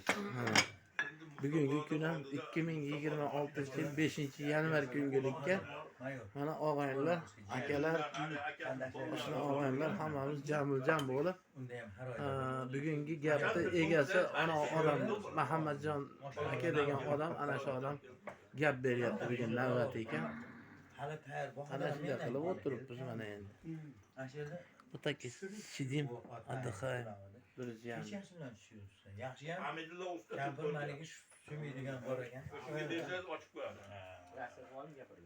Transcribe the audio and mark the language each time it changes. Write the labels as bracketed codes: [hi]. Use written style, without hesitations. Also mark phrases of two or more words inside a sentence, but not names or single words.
[uz] Bugungi kun ham 2026-yil 5-yanvar kungilikka mana og'aynilar, akalar, qo'shni og'aynilar hammamiz jam bo'lib bugungi gapni egasi ana odam Muhammadjon aka degan odam, ana shu odam gap beryapti bugun navbati ekan. Ana shunday qilib o'tiribmiz mana endi. [ru] Вот так и сидим, отдыхаем, друзья. [uz] Yaxshiyam Hamidulloh usta. kampir maniga suymaydigan bor ekan. Shunga bersangiz ochib qo'yadi.